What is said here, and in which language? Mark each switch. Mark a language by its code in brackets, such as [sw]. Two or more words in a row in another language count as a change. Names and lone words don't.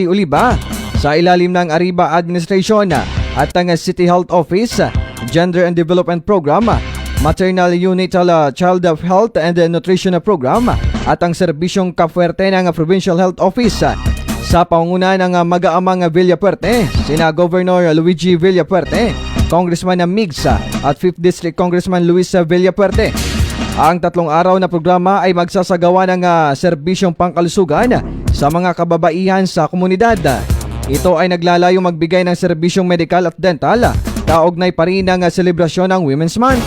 [tl] Oliva sa ilalim ng Arriba Administration at ang City Health Office, Gender and Development Program, Maternal Unital Child Health and Nutrition Program at ang serbisyong kapuwerte ng Provincial Health Office. Sa pangunguna ng mag-aamang Villapuerte, sina Governor Luigi Villapuerte, Congressman Migs at 5th District Congressman Luis Villapuerte. Ang 3 araw na programa ay magsasagawa ng serbisyong pangkalusugan sa mga kababaihan sa komunidad. Ito ay naglalayong magbigay ng serbisyong medikal at dental, kaugnay pa rin ng selebrasyon ng Women's Month.